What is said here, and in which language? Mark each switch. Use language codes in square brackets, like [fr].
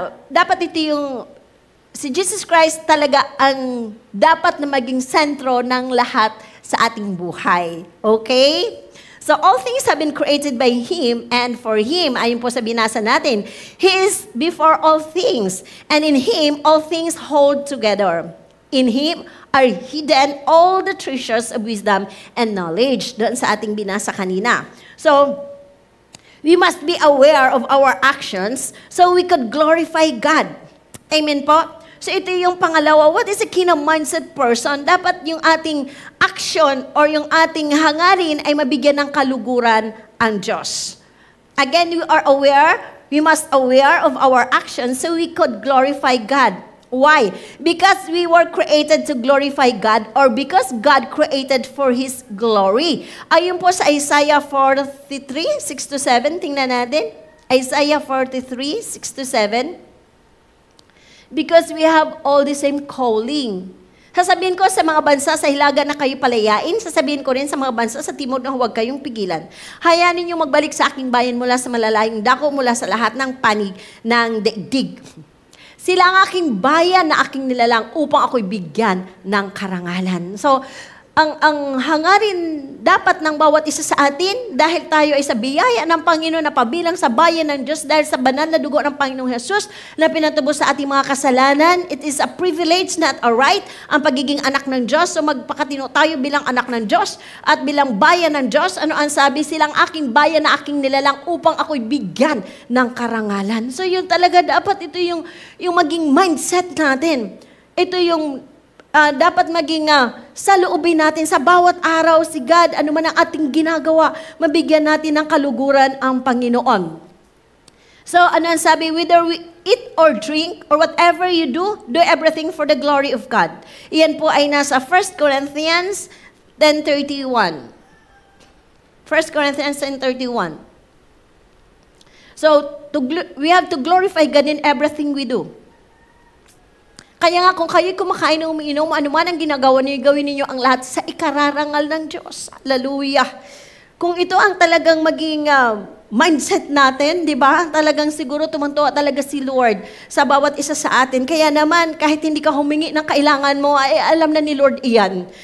[tl] Dapat ito yung si Jesus Christ talaga ang dapat na maging sentro ng lahat sa ating buhay. [en] Okay? So all things have been created by Him and for Him. [tl] Ayun po sa binasa natin. [en] He is before all things, and in Him all things hold together. In Him are hidden all the treasures of wisdom and knowledge. [tl] Doon sa ating binasa kanina. [en] So, we must be aware of our actions so we could glorify God. [tl] Amen po? So ito yung pangalawa, [en] what is a kingdom mindset person? [tl] Dapat yung ating action or yung ating hangarin ay mabigyan ng kaluguran ang Diyos. [en] Again, we must aware of our actions so we could glorify God. Why? Because we were created to glorify God or because God created for His glory. [tl] Ayun po sa Isaiah 43, 6-7, tingnan natin. [en] Isaiah 43, 6-7. Because we have all the same calling. [tl] Sasabihin ko sa mga bansa sa hilaga na kayo palayain, sasabihin ko rin sa mga bansa sa timog na huwag kayong pigilan. Hayaan ninyo magbalik sa aking bayan mula sa malalayong dako, mula sa lahat ng panig ng daigdig. Sila ang aking bayan na aking nilalang upang ako'y bigyan ng karangalan. So, ang hangarin dapat ng bawat isa sa atin, dahil tayo ay sa biyaya ng Panginoon na pabilang sa bayan ng Diyos, dahil sa banal na dugo ng Panginoong Jesus na pinatubos sa ating mga kasalanan, [en] it is a privilege, not a right, [tl] ang pagiging anak ng Diyos. So magpakatino tayo bilang anak ng Diyos at bilang bayan ng Diyos. Ano ang sabi? Silang aking bayan na aking nilalang upang ako'y bigyan ng karangalan. So yun talaga dapat, ito yung maging mindset natin. Ito yung dapat maging sa loobin natin sa bawat araw, si God, ano man ang ating ginagawa, mabigyan natin ng kaluguran ang Panginoon. So, ano ang sabi? [en] Whether we eat or drink or whatever you do everything for the glory of God. [tl] Iyan po ay nasa 1 Corinthians 10:31. [en] 1 Corinthians 10:31. So, we have to glorify God in everything we do. [tl] Kaya nga kung kayo'y kumakain o umiinom, ano man ang ginagawa niyo, gawin niyo ang lahat sa ikararangal ng Diyos. Hallelujah. Kung ito ang talagang maging mindset natin, di ba? Talagang siguro tumantuwa talaga si Lord sa bawat isa sa atin. Kaya naman, kahit hindi ka humingi ng kailangan mo, ay alam na ni Lord iyan.